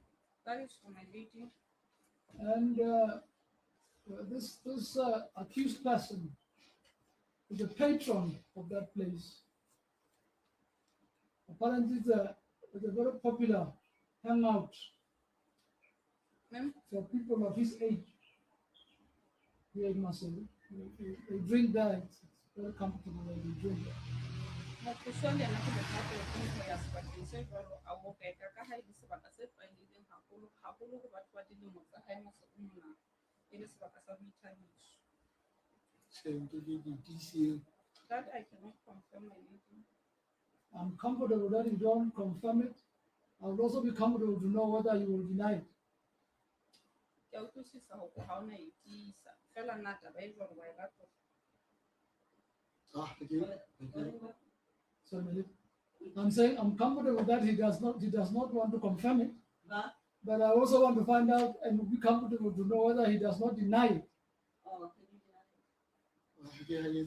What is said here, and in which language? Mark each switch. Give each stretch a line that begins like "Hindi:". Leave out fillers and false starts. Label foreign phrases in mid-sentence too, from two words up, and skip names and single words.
English: That is for my lady. And this accused person is a patron of that place. Apparently, it's a very popular hangout Ma'am, for people of his age here in Marseille. They drink there. It's very comfortable when they drink there.
Southern Sotho: mothusi le ena ke bothata go ya sebakeng se jwalo a go reka ka ha e le sebaka se tlwaelehileng haholo go batho ba dilemo tsa hae mo se mona e le sebaka sa boithabiso.
English: That I cannot confirm, my lady. I'm comfortable that you don't confirm it. I would also be comfortable to know whether you will deny it.
Southern Sotho: Ke a utlwisisa hore ha ona e tiisa fela nna taba e jwalo wa e rata.
English: So I'm saying I'm comfortable that he does not want to confirm it, but I also want to find out and be comfortable to know whether he does not deny it. Oh, can you deny it?